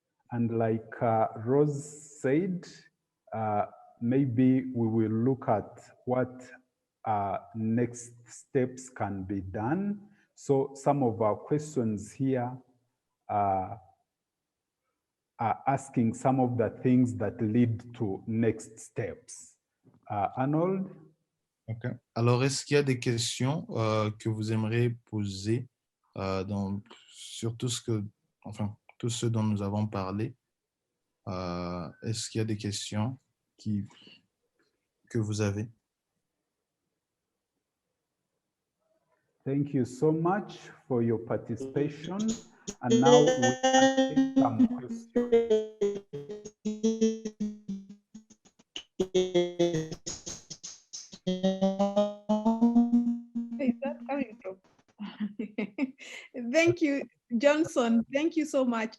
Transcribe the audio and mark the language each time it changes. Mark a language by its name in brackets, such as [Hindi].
[English] And like Rose said, maybe we will look at what next steps can be done. So some of our questions here are asking some of the things that lead to next steps. Arnold? Okay. [French] Alors, est-ce qu'il y a des questions que vous aimeriez poser sur tout ce dont nous avons parlé? Est-ce qu'il y a des questions que vous avez? [English] Thank you so much for your participation. And now we can take some questions. Where is that coming from? Thank you, Johnson. Thank you so much.